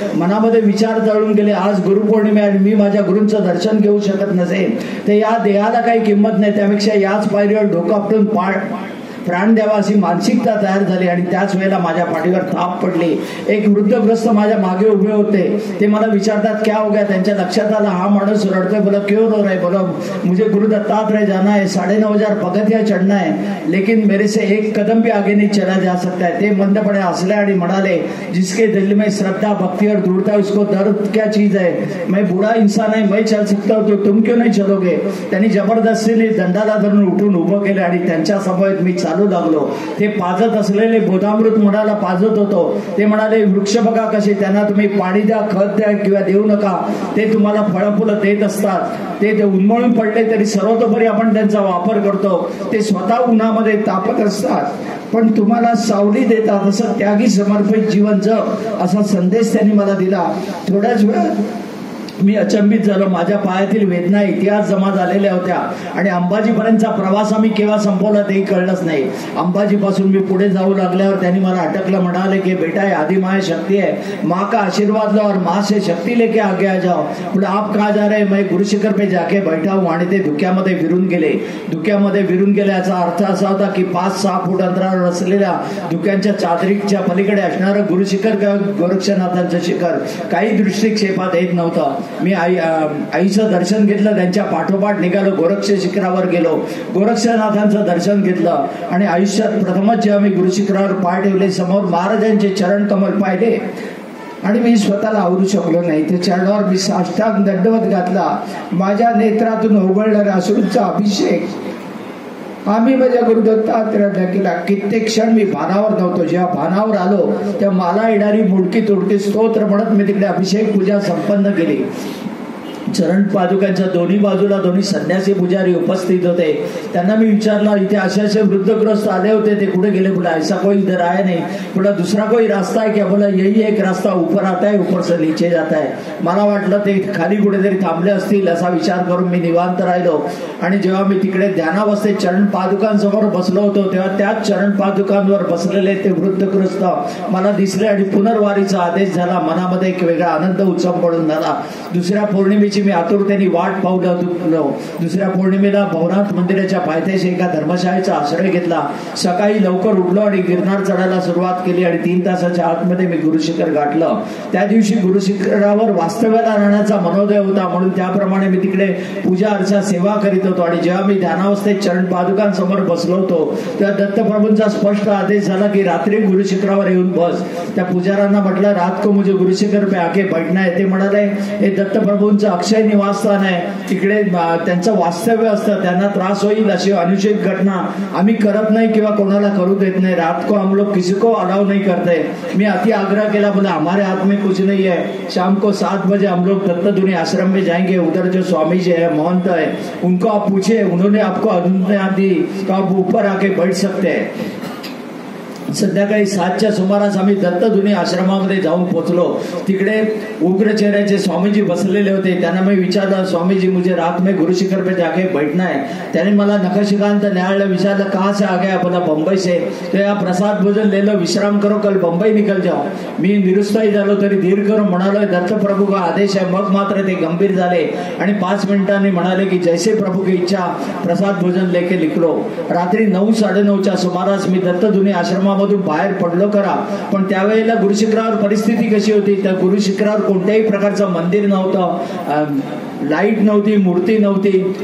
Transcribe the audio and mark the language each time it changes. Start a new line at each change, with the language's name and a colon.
Marathi: मनामध्ये विचार जळून गेले. आज गुरुपौर्णिमा आणि मी माझ्या गुरूंचं दर्शन घेऊ शकत नसेल तर या देहाला काही किंमत नाही. त्यापेक्षा याच पायरीवर डोकं आपटून प्राण द्यावा अशी मानसिकता तयार झाली. आणि त्याच वेळेला माझ्या पाठीवर थाप पडली. एक वृद्धग्रस्त माझ्या मागे उभे होते. ते मला विचारतात
Hindi: क्या हो गया.
Marathi: त्यांच्या लक्षात आलं हा माणूस रडतोय.
Hindi: बोला क्यों रो रहे. बोला मुझे गुरु दत्तात्रेय जाना है. 9,500 पगथिया चढ़ना है लेकिन मेरे से एक कदम भी आगे नहीं चला जा सकता है.
Marathi: ते मंदपणे हसले आणि म्हणाले
Hindi: जिसके दिल में श्रद्धा भक्ति और दृढ़ता है उसको दर्द क्या चीज है. मैं बूढ़ा इंसान है मैं चल सकता हूँ तो तुम क्यों नहीं चलोगे.
Marathi: त्यांनी जबरदस्तीने दंडाला धरून उठून उभं केलं आणि त्यांच्या समवेत मी चालू लागलो. ते पाजत असलेले बोधामृत म्हणाला पाजत होतो. ते म्हणाले वृक्ष बघा कसे त्यांना तुम्ही पाणी द्या खत द्या किंवा देऊ नका ते तुम्हाला फळं फुलं देत असतात. ते उन्मळून पडले तरी सर्वतोपरी आपण त्यांचा वापर करतो. ते स्वतः उन्हामध्ये तापत असतात पण तुम्हाला सावली देतात. असं त्यागी समर्पित जीवन जग असा संदेश त्यांनी मला दिला. थोड्याच वेळात मी अचंबित झालो. माझ्या पायातील वेदना इतिहास जमा झालेल्या होत्या आणि अंबाजीपर्यंतचा प्रवास आम्ही केव्हा संपवला तेही कळलंच नाही. अंबाजीपासून मी पुढे जाऊ लागल्यावर त्यांनी मला अटकलं.
Hindi: म्हणाले की बेटा आदि माँ शक्ति है. माँ का आशीर्वाद लो और माँ से शक्ति लेके आगे आ जाओ. बोले आप कहाँ जा रहे. मैं गुरु शिखर पे जाके बैठा हूँ.
Marathi: आणि ते धुक्यामध्ये विरून गेले. धुक्यामध्ये विरून गेले याचा अर्थ असा होता की 5-6 फूट अंतरावर असलेल्या धुक्यांच्या चादरीच्या पलीकडे असणारं गुरु शिखर गोरक्षनाथांचं शिखर काही दृष्टिक्षेपात येत नव्हतं. मी आईचं दर्शन घेतलं. त्यांच्या पाठोपाठ निघालो. गोरक्ष शिखरावर गेलो. गोरक्षनाथांचं दर्शन घेतलं आणि आयुष्यात प्रथमच जेव्हा मी गुरु शिखरावर पाय ठेवले समोर महाराजांचे चरण कमल पाहिले आणि मी स्वतःला आवरू शकलो नाही. त्या चरणावर मी साष्टांग दंडवत घातला. माझ्या नेत्रातून उघडणाऱ्या अश्रूंचा अभिषेक आम्ही माझ्या गुरु दत्तात्रेयांना केला. कित्येक क्षण मी भानावर नव्हतो. जेव्हा भानावर आलो तेव्हा मला येणारी मुडकी तुडकी स्तोत्र म्हणत मी तिकडे अभिषेक पूजा संपन्न केली. चरण पादुकांच्या दोन्ही बाजूला दोन्ही संन्यासी पुजारी उपस्थित होते. त्यांना मी विचारला इथे असे वृद्धग्रस्त आले होते ते कुठे गेले.
Hindi: बोला ऐसा कोई इधर आया नहीं. बोला दूसरा कोई रास्ता है क्या. बोला यही एक रास्ता ऊपर आता है ऊपर से नीचे जाता है.
Marathi: मला वाटलं ते खाली कुठेतरी थांबले असतील असा विचार करून मी निवांत राहिलो. आणि जेव्हा मी तिकडे ध्यानावस्थेत चरण पादुकांसमोर बसलो होतो तेव्हा त्याच चरण पादुकांवर बसलेले ते वृद्धग्रस्त मला दिसले आणि पुनर्वारीचा आदेश झाला. मनामध्ये एक वेगळा आनंद उत्सव पडून झाला. दुसऱ्या पौर्णिमेची मी आतुरतेने वाट पाहू लागलो. दुसऱ्या पौर्णिमेला भवनाथ मंदिराच्या पायथ्याशी एका धर्मशाळेचा आश्रय घेतला. सकाळी लवकर उठलो आणि गिरनार चढायला सुरुवात केली आणि 3 तासाच्या आतमध्ये मी गुरुशिखर गाठलं. त्या दिवशी गुरुशिखरावर वास्तव्याला राहण्याचा मनोदय होता म्हणून त्याप्रमाणे मी तिकडे पूजा अर्चा सेवा करीत होतो. आणि जेव्हा मी ध्यानावस्थेत चरण पादुकांसमोर बसलो होतो तेव्हा दत्तप्रभूंचा स्पष्ट आदेश झाला की रात्री गुरुशिखरावर येऊन बस. त्या पुजाऱ्यांना म्हटलं
Hindi: रात को मुझे गुरुशिखर पे आके बैठना है.
Marathi: ते म्हणाले हे दत्तप्रभूंचं अक्षय निवासस्थान आहे. तिकडे त्यांचं वास्तव्य असतं. त्यांना त्रास होईल अशी अनुचित घटना आम्ही करत नाही किंवा कोणाला करू देत नाही.
Hindi: रात को हम लोग किसी को अलाउ नहीं करते.
Marathi: मी अति आग्रह केला.
Hindi: बोला हमारे हाथ में कुछ नहीं है. शाम को 7 बजे हम लोग दत्तधुनी आश्रम में जाएंगे. उधर जो स्वामी जी है महंत है उनको आप पूछे उन्होंने आपको अनुज्ञा दी तो आप ऊपर आके बैठ सकते हैं.
Marathi: संध्याकाळी 7च्या सुमारास आम्ही दत्तधुनी आश्रमामध्ये जाऊन पोहोचलो. तिकडे उग्र चेहऱ्याचे स्वामीजी बसलेले होते. त्यांना मी विचारलं
Hindi: स्वामीजी मुझे रात में गुरुशिखर पे जाके बैठना है.
Marathi: त्याने मला नखशिकांत न्यायालय विचारलं
Hindi: कहाँ से आ गया.
Marathi: बोला
Hindi: बंबई से. तो या प्रसाद भोजन ले लो विश्राम करो कल बंबई निकल जाओ.
Marathi: मी निरुत्साही झालो तरी धीर करून म्हणालो
Hindi: दत्तप्रभू का आदेश
Marathi: आहे. मग मात्र ते गंभीर झाले आणि 5 मिनिटांनी म्हणाले की
Hindi: जैसे प्रभू की इच्छा प्रसाद भोजन लेके निकलो.
Marathi: रात्री 9-9:30च्या सुमारास मी दत्तधुनी आश्रमा मधून बाहेर पडलो करा. पण त्यावेळेला गुरुशिखरावर परिस्थिती कशी होती. त्या गुरुशिखरावर कोणत्याही प्रकारचं मंदिर नव्हतं. लाईट नव्हती. मूर्ती नव्हती.